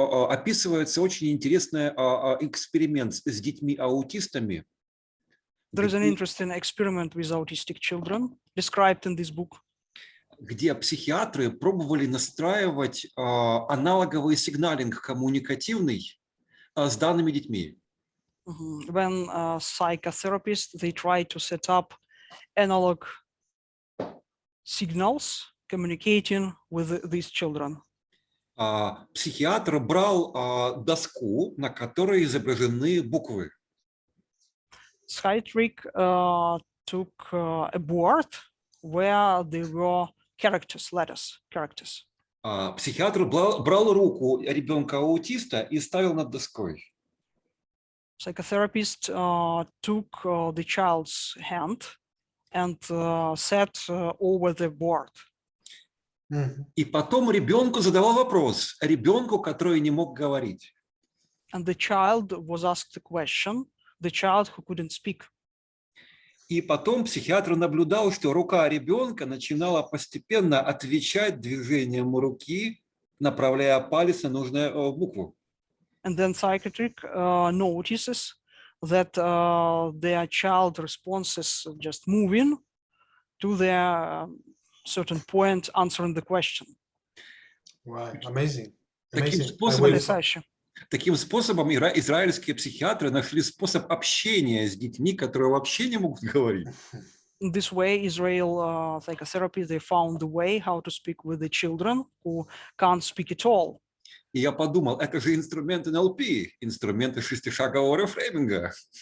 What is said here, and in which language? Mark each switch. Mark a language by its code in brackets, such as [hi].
[ru] Описывается очень интересный эксперимент с детьми-аутистами. [en] There is an interesting experiment with autistic children described in this book. [ru] Где психиатры пробовали настраивать аналоговый сигналинг коммуникативный с данными детьми. [en] When psychotherapists, they try to set up analog signals communicating with these children. [ru] Психиатр брал доску, на которой изображены буквы. [en] Psychiatric took a board where there were characters, letters, characters. [ru] Психиатр брал руку ребенка-аутиста и ставил над доской. [en] Psychotherapist took the child's hand and sat over the board. [ru] И потом ребенку задавал вопрос, ребенку, который не мог говорить. [en] And the child was asked a question, the child who couldn't speak. [ru] И потом психиатр наблюдал, что рука ребенка начинала постепенно отвечать движением руки, направляя палец на нужную букву. [en] And then psychiatric notices that their child responses just moving to their certain point, answering the question. Wow, amazing. [ru] Таким [en] Amazing. [ru] Потрясающе. Таким способом израильские психиатры нашли способ общения с детьми, которые вообще не могут говорить. [en] In this way, Israel psychotherapy, they found the way how to speak with the children who can't speak at all. [ru] И я подумал, это же инструмент НЛП, инструменты шестишагового рефрейминга.